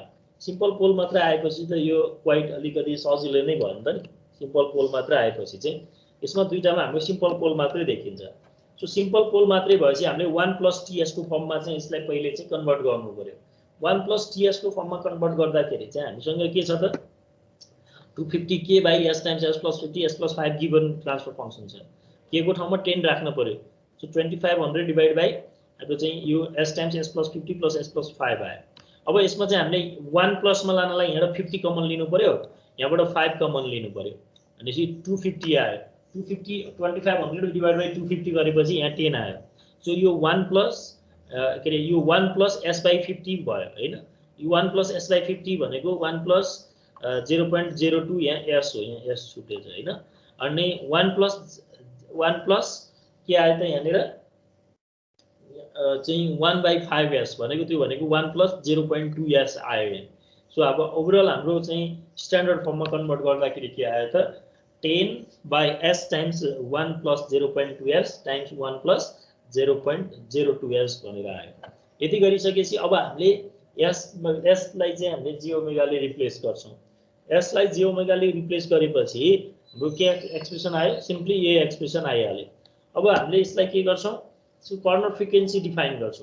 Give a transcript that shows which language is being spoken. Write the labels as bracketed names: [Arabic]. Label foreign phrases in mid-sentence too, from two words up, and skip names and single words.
[English] simple pole [Nepali] मात्रै आएपछि त यो क्वाइट अलिकति सजिलो नै भयो नि त नि। [English] simple pole [Nepali] मात्रै आएपछि चाहिँ यसमा दुईटामा हाम्रो सिम्पल पोल मात्रै देखिन्छ। सो [English] simple pole [Nepali] मात्रै भएपछि हामीले 1 + ts को फर्ममा चाहिँ यसलाई पहिले चाहिँ कन्भर्ट गर्नु पर्यो। 1 + ts को फर्ममा कन्भर्ट गर्दाखेरि चाहिँ हामीसँग के छ त 250 [English] k by s times s plus 50 s plus 5 given transfer function [Nepali] छ। k को ठाउँमा 10 राख्न पर्यो। [English] so 2500 divide by [Nepali] अब चाहिँ यो [English] s times s plus 50 plus s plus 5 [Nepali] आयो। अब यसमा चाहिँ हामीले 1 प्लस मा लानलाई यहाँबाट 50 कमन लिनु पर्यो, यहाँबाट 5 कमन लिनु पर्यो भनेपछि 250 आयो। 250 2500 डिवाइड बाइ 250 गरेपछि यहाँ 10 आयो। सो यो 1 प्लस के रे यो [English] 1 plus s by 50 [Nepali] भयो हैन। यो [English] 1 plus s by 50 [Nepali] भनेको 1 प्लस 0.02 यहाँ s हो, यहाँ s छुटेछ हैन। अनि 1 प्लस के आयो त यहाँनिर चाहिँ 1/5s भनेको त्यो भनेको 1 प्लस 0.2s आयो यहाँ। सो अब ओभरअल हाम्रो चाहिँ स्ट्यान्डर्ड फर्ममा कन्भर्ट गर्दाखेरि के आयो त [English] 10 by s times 1 plus 0.2s times 1 plus 0.02s [Nepali] भनेर आयो। यति गरिसकेपछि अब हामीले s लाई चाहिँ हामीले j ओमेगाले रिप्लेस गर्छौं। s लाई j ओमेगाले रिप्लेस गरेपछि हाम्रो के एक्सप्रेसन आयो, सिम्पली यही एक्सप्रेसन आइहाल्यो। अब हामीले यसलाई के गर्छौं, [English] so corner frequency define [Nepali] गर्छौं।